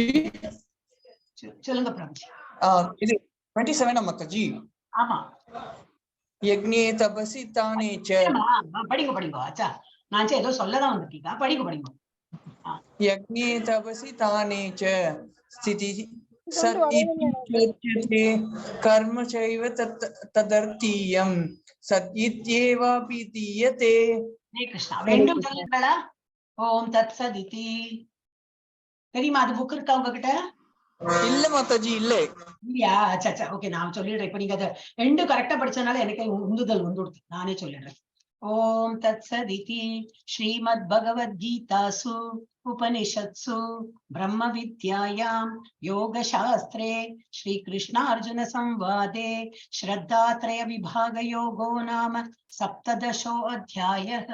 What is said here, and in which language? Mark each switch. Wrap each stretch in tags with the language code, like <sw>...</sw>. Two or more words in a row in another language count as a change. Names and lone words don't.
<ta>சொல்லுங்க பிரபுஜி. இது 27 மாதாஜி. ஆமா.</ta> <sa>यज्ञे तपसि दाने च.</sa> <ta>படிங்க. அச்சா நான் ஏதோ சொல்லதான் வந்திருக்கீங்க. படிங்க.</ta> <sa>यज्ञे तपसि दाने च स्थितिः सत्युच्यते कर्म चैव तदर्थीयं सत् इत्येवापि तीयते</sa> <ta>ஹரே கிருஷ்ணா. ரெண்டும் சொல்லுங்களா?</ta> <sa>ॐ तत् सदिति.</sa> <ta>தெரியுமா? அது புக் இருக்கா உங்ககிட்ட? இல்ல மாதாஜி, இல்ல. இல்லையா? அச்சா ஓகே, நான் சொல்லிடுறேன். இப்ப நீங்க அதை ரெண்டும் கரெக்டா படிச்சதுனால எனக்கு உந்துதல் வந்துடுது. நானே சொல்லிடுறேன்.</ta> <sa>ॐ तत् सदिति श्रीमद् भगवद्गीतासु उपनिषत्सु ब्रह्म विद्यायां योग शास्त्रे श्री कृष्ण अर्जुन संवादे श्रद्धात्रय विभाग योगो नाम सप्तदशो अध्यायः.</sa>